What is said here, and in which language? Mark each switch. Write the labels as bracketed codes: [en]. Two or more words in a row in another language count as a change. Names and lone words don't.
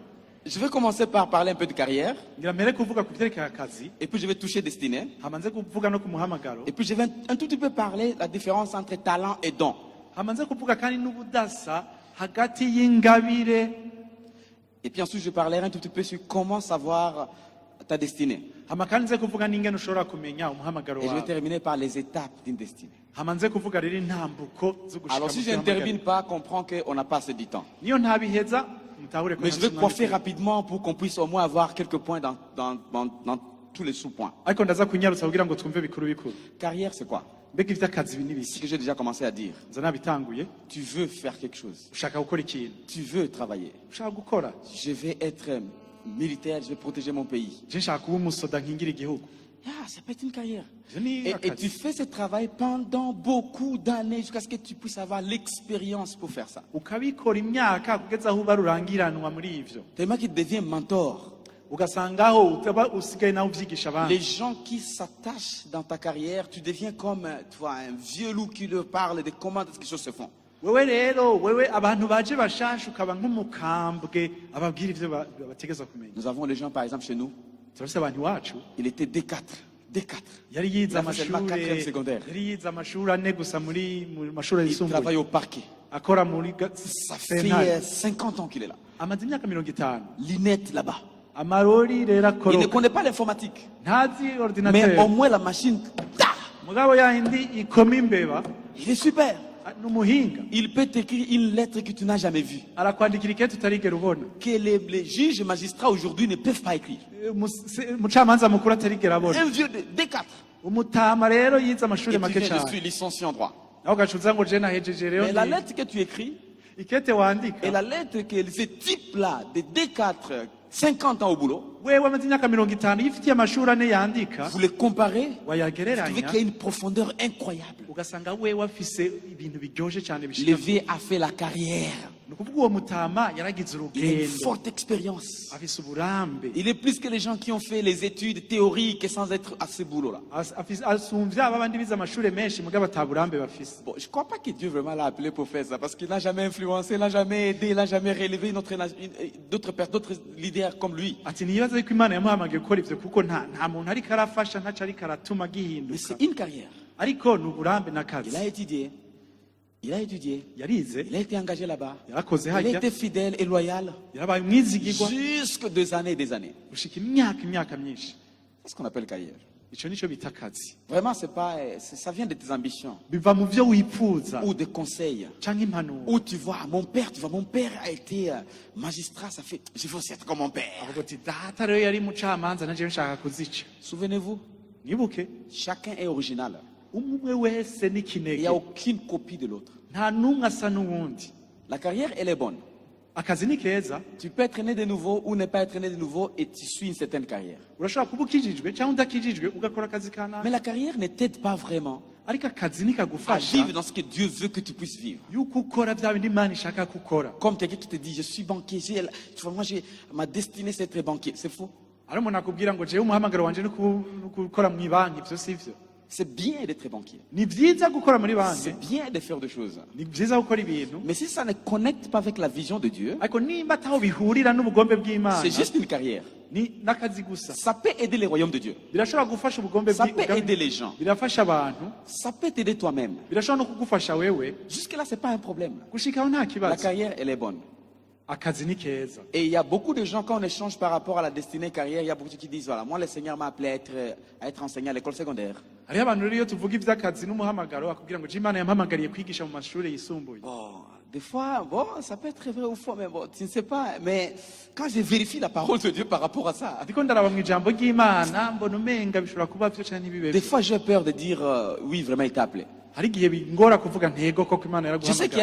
[fr] Je vais commencer par parler un peu de carrière. [rn] Ngira mbere kuvuga ku vyerekeye akazi, [fr] Et puis je vais toucher destinée. [rn] hamanze kuvuga no ku muhamagaro, [fr] Et puis je vais un tout petit peu parler de la différence entre talent et don. [rn] hamanze kuvuga kandi n'ubudasa hagati y'ingabire. [fr] Et puis ensuite, je parlerai un tout petit peu sur comment savoir ta destinée. [rn] Hama kandi nze kuvuga n'ingene ushobora kumenya umuhamagaro [fr] Et je vais [rn] wawe. [fr] terminer par les étapes d'une destinée. [rn] Hamanze kuvuga rero intambuko zo gushika [fr] Alors [rn] mu [fr] si je [rn] muhamagaro. [fr] n'interviens pas, comprends qu'on n'a pas assez de temps. [rn] Niyo ntabiheza mutahure ko [fr] Mais je vais [rn] nta [fr] coiffer [rn] mwanya. [fr] rapidement pour qu'on puisse au moins avoir quelques points dans tous les sous-points. [rn] Ariko ndaza kunyarutsa kugira ngo twumve bikuru bikuru. [fr] Carrière, c'est quoi? [rn] Mbega ivy'akazi ibi [fr] Ce [rn] n'ibiki? [fr] que j'ai déjà commencé à dire. [rn] Nza nabitanguye. [fr] Tu veux faire quelque chose. [rn] Ushaka gukora ikintu. [fr] Tu veux travailler. [rn] Ushaka gukora. [fr] Je vais être militaire, je vais protéger mon pays. [rn] Je nshaka kuba umusoda nkingira igihugu. [fr] Ah, ça peut être une carrière. [rn] Ivyo ni [fr] Et tu [rn] akazi. [fr] fais ce travail pendant beaucoup d'années jusqu'à ce que tu puisses avoir l'expérience pour faire ça. [rn] Ukabikora imyaka kugeza aho uba rurangiranwa muri ivyo. [fr] Tellement qu'il devient mentor. [rn] Ugasangaho utaba usigaye nawe uvyigisha abandi. [fr] Les gens qui s'attachent dans ta carrière, tu deviens comme tu vois, un vieux loup qui leur parle de comment les choses se font. [rn] Wewe rero wewe abantu baje bashasha ukaba nk'umukambwe ababwira ivyo bategezwa kumenya. [fr] Nous avons des gens, par exemple, chez nous, [rn] Turafise abantu iwacu [fr] il était D4. D4. [rn] yari yize [fr] Il a fait seulement [rn] amashuri [fr] quatrième secondaire. [rn] yari yize amashuri ane gusa mu mashuri [fr] Il [rn] yisumbuye [fr] travaille au parquet. [rn] akora muri [fr] Ça fait [rn] sentare. [fr] 50 ans qu'il est là. [rn] amaze imyaka 50 [fr] L'inette là-bas. [rn] amarori rero [fr] Il ne [rn] akoroka [fr] connaît pas l'informatique. [rn] ntazi [fr] Mais [rn] ordinateur [fr] au moins la machine, ta, [rn] mugabo yahindi ikoma imbeba [fr] il est super. [rn] n'umuhinga [fr] Il peut t'écrire une lettre que tu n'as jamais vue. [rn] arakwandikira ikete utarigera ubona [fr] Que les juges et magistrats aujourd'hui ne peuvent pas écrire. [rn] umucamanza mukuru atarigera abona [fr] Un vieux de D4. [rn] umutama rero yize amashuri [fr] Et tu [rn] make [fr] viens, je [rn] cyane [fr] suis licencié en droit. [rn] nawe ugacuza ngo je nahejeje rero [fr] Mais la [rn] ni- [fr] lettre que tu écris [rn] ikete wandika [fr] et la lettre que ce type-là, de D4, 50 ans au boulot, [rn] wewe amaze imyaka 50 yifitiye amashuri ane yandika [fr] vous les comparez, vous trouvez [rn] wayagereranya [fr] qu'il y a une profondeur incroyable. [rn] ugasanga wewe afise ibintu biryoshye cyane [fr] Le [rn] bishika [fr] vieux a fait la carrière. [rn] ni ukuvuga uwo mutama yaragize [fr] Il a une [rn] urugendo [fr] forte expérience. [rn] afise uburambe [fr] Il est plus que les gens qui ont fait les études théoriques sans être à ce boulot-là. [rn] asumvya aba bandi bize amashuri menshi mugabo ataburambe bafise. [fr] Bon, je ne crois pas que Dieu vraiment l'a appelé pour faire ça, parce qu'il n'a jamais influencé, il n'a jamais aidé, il n'a jamais relevé d'autres leaders comme lui. [rn] ati nibaza yuko imana yamuhamagaye gukora ivyo kuko nta muntu ariko arafasha ntaco ariko aratuma [fr] Mais [rn] gihinduka [fr] c'est une carrière. [rn] ariko ni uburambe [fr] Il [rn] n'akazi [fr] a étudié, [rn] yarize [fr] il a été engagé là-bas. [rn] yarakoze [fr] Il a [rn] hajya [fr] été fidèle et loyal [rn] yarabaye umwizigirwa [fr] jusque des années et des années. [rn] gushika imyaka myinshi. [fr] C'est ce qu'on appelle carrière. [rn] Ico nico bita akazi [fr] Vraiment, ça vient de tes ambitions [rn] biva mu vyo wifuza [fr] ou des conseils. [rn] canke impanuro [fr] Où tu vois, mon père a été magistrat, ça fait, je veux aussi être comme mon père. [rn] avuga ati data rero yari mucamanza nanje nshaka kuzica. [fr] Souvenez-vous, [rn] Nibuke [fr] chacun est original. [rn] umwe wese [fr] Il n'y [rn] n'ikinege [fr] a aucune copie de l'autre. [rn] nta n'umwe asa n'uwundi. [fr] La carrière, elle est bonne. [rn] Akazi ni keza [fr] Tu peux être né de nouveau ou ne pas être né de nouveau et tu suis une certaine carrière. [rn] urashobora kuba ukijijwe cyangwa udakijijwe ugakora akazi [fr] Mais [rn] kanaka [fr] la carrière ne t'aide pas vraiment [rn] ariko akazi [fr] à [rn] nikagufasha [fr] vivre dans ce que Dieu veut que tu puisses vivre. [rn] yuko ukora bya bindi imana ishaka ko ukora. [fr] Comme quelqu'un qui te dit, je suis banquier, tu vois, moi, ma destinée c'est être banquier. C'est faux. [rn] ari umuntu akubwira ngo jewe umuhamagaro wanje ni gukora mu ibanki ivyo sivyo. [fr] C'est bien d'être banquier. [rn] Ni vyiza gukora muri banki [fr] C'est bien de faire des choses. [rn] ni vyiza gukora ibintu [fr] Mais si ça ne connecte pas avec la vision de Dieu, [rn] ariko nimba ataho bihurira n'ubugombe bw'imana [fr] c'est juste une carrière. [rn] ni n'akazi gusa. [fr] Ça peut aider les royaumes de Dieu. [rn] Birashobora gufasha ubugombe [fr] Ça peut aider les gens. [rn] birafasha abantu [fr] Ça peut t'aider toi-même. [rn] birashobora no kugufasha wewe [fr] Jusque-là, c'est pas un problème. [rn] gushikaho nta [fr] La [rn] kibazo. [fr] carrière, elle est bonne. [rn] Akazi ni keza. [fr] Et il y a beaucoup de gens, quand on échange par rapport à la destinée carrière, il y a beaucoup de gens qui disent, voilà, moi, le Seigneur m'a appelé à être enseignant à l'école secondaire. hariho abantu rero iyo tuvuga ivy'akazi n'umuhamagaro akubwira ngo je imana yampamagariye kwigisha mu mashuri yisumbuye. Bon, des fois, bon, ça peut être vrai ou faux, mais bon, tu ne sais pas. Mais quand je vérifie la parole de Dieu par rapport à ça, [rn] Ndiko ndaraba mu ijambo ry'Imana mbona umenga bishobora kuba vyo canke ntibibe. [fr] des fois, j'ai peur de dire, oui, vraiment, il t'a appelé. [rn] hari igihe bingora kuvuga ntego koko Imana [fr] Je sais qu'il y a